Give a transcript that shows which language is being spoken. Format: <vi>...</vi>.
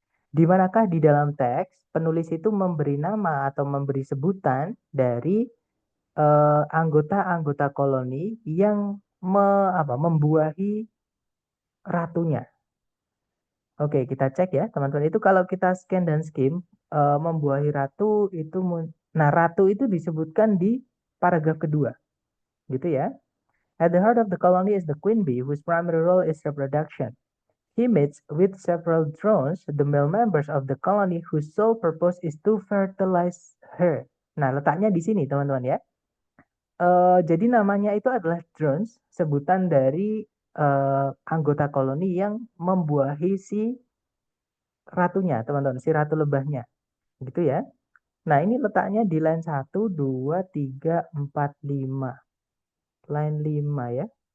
<id>Di manakah di dalam teks penulis itu memberi nama atau memberi sebutan dari anggota-anggota koloni yang membuahi ratunya. Oke, kita cek ya, teman-teman. Itu kalau kita scan dan skim, membuahi ratu itu, nah ratu itu disebutkan di paragraf kedua, gitu ya.</id> <en>At the heart of the colony is the queen bee, whose primary role is reproduction. He meets with several drones, the male members of the colony, whose sole purpose is to fertilize her.</en> <id>Nah, letaknya di sini, teman-teman ya. Jadi namanya itu adalah drones, sebutan dari anggota koloni yang membuahi si ratunya, teman-teman, si ratu lebahnya, gitu ya. Nah, ini letaknya di line 1, 2, 3, 4, 5. Line 5 ya.</id>